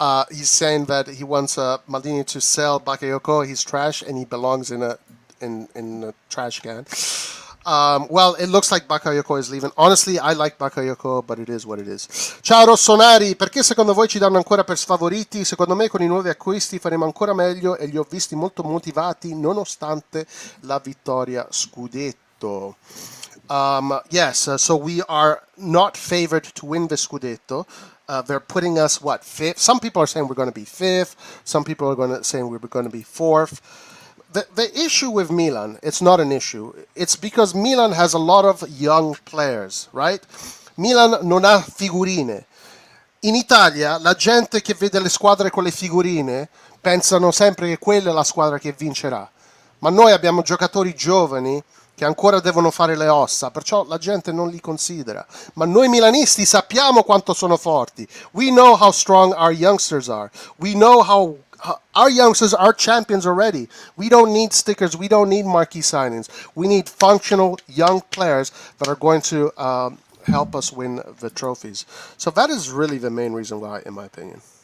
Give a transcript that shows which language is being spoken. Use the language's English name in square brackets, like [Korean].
[English] He's saying that he wants Maldini to sell Bakayoko. He's trash and he belongs in a trash can. Well, it looks like Bakayoko is leaving. Honestly, I like Bakayoko, but it is what it is. [Italian] Ciao RossonARI, perché secondo voi ci danno ancora per sfavoriti? Secondo me con i nuovi acquisti faremo ancora meglio e li ho visti molto motivati nonostante la vittoria scudetto. [English] Yes, so we are not favored to win the scudetto. They're putting us, fifth? Some people are saying we're going to be fifth. Some people are saying we're going to be fourth. The issue with Milan, it's not an issue. It's because Milan has a lot of young players, right? [Italian] Milan non ha figurine. In Italia, la gente che vede le squadre con le figurine pensano sempre che quella è la squadra che vincerà. Ma noi abbiamo giocatori giovani che ancora devono fare le ossa, perciò la gente non li considera. Ma noi milanisti sappiamo quanto sono forti. [English] We know how strong our youngsters are. We know how our youngsters are champions already. We don't need stickers. We don't need marquee signings. We need functional young players that are going to help us win the trophies. So that is really the main reason why, in my opinion.